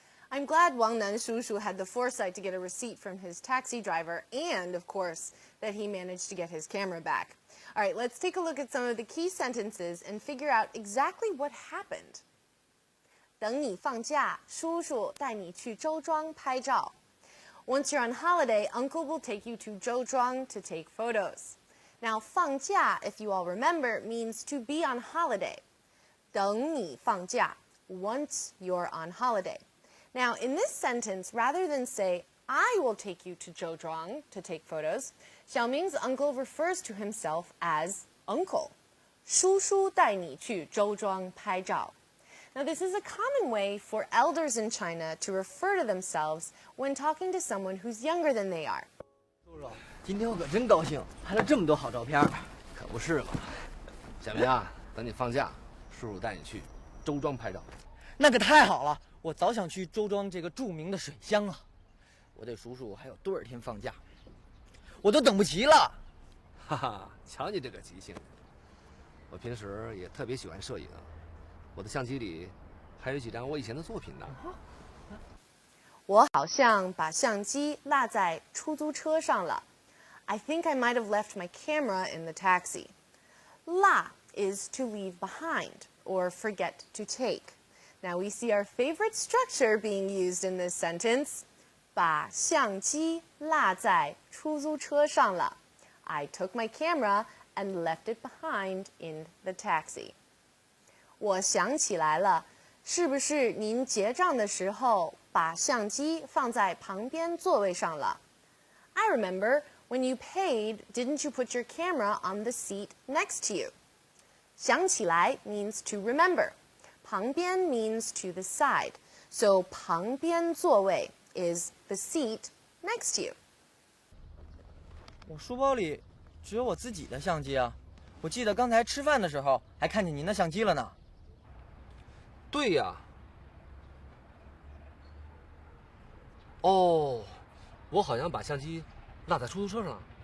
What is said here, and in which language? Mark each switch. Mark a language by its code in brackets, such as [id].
[en] I'm glad Wang Nan Shushu had the foresight to get a receipt from his taxi driver and, of course, that he managed to get his camera back. All right, let's take a look at some of the key sentences and figure out exactly what happened. [zh] 等你放假，叔叔带你去周庄拍照。 [en] Once you're on holiday, Uncle will take you to Zhouzhuang to take photos. Now, 放假, if you all remember, means to be on holiday. [zh] 等你放假, [en] once you're on holiday. Now, in this sentence, rather than say, I will take you to Zhouzhuang to take photos, Xiaoming's uncle refers to himself as uncle. [zh] 叔叔带你去周庄拍照. [en] Now, this is a common way for elders in China to refer to themselves when talking to someone who's younger than they are. [zh] 叔叔，今天我可真高兴，拍了这么多好照片。可不是嘛，小明啊，等你放假，叔叔带你去周庄拍照。那可太好了，我早想去周庄这个著名的水乡了。我对叔叔还有多少天放假，我都等不及了。哈哈，瞧你这个急性！我平时也特别喜欢摄影，我的相机里还有几张我以前的作品呢。我好像把相机落在出租车上了。 [en] I think I might have left my camera in the taxi. 落 is to leave behind or forget to take. Now we see our favorite structure being used in this sentence. [zh] 把相机落在出租车上了。 [en] I took my camera and left it behind in the taxi. [zh] 我想起来了，是不是您结账的时候把相机放在旁边座位上了？ [en] I remember when you paid, didn't you put your camera on the seat next to you? 想起来 means to remember. 旁边 means to the side. So 旁边座位 is the seat next to you. [zh] 我书包里只有我自己的相机啊！我记得刚才吃饭的时候还看见您的相机了呢。对呀。哦，我好像把相机落在出租车上了。